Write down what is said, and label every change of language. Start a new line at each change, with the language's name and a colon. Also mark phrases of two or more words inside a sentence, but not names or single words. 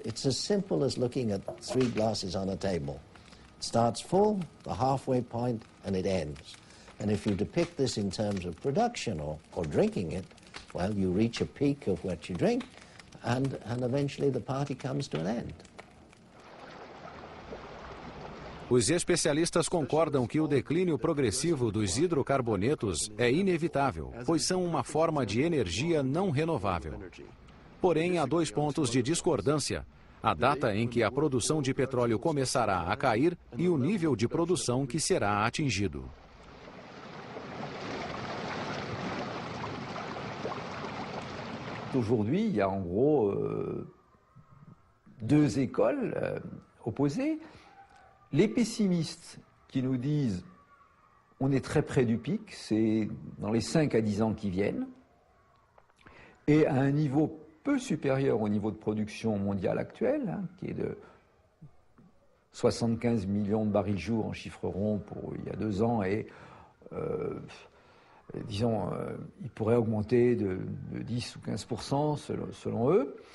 English: It's as simple as looking at 3 glasses on a table. It starts full, the halfway point, and it ends. And if you depict this in terms of production or drinking it, well, you reach a peak of what you drink, and eventually the party comes to an end.
Portuguese: Os especialistas concordam que o declínio progressivo dos hidrocarbonetos é inevitável, pois são uma forma de energia não renovável. Porém, há 2 pontos de discordância: a data em que a produção de petróleo começará a cair e o nível de produção que será atingido.
French: Aujourd'hui, il y a en gros 2 écoles opposées. Les pessimistes qui nous disent on est très près du pic, c'est dans les 5 à 10 ans qui viennent, et à un niveau peu supérieur au niveau de production mondiale actuel, hein, qui est de 75 millions de barils jour en chiffre rond pour il y a 2 ans, et disons, il pourrait augmenter de 10 ou 15% selon eux.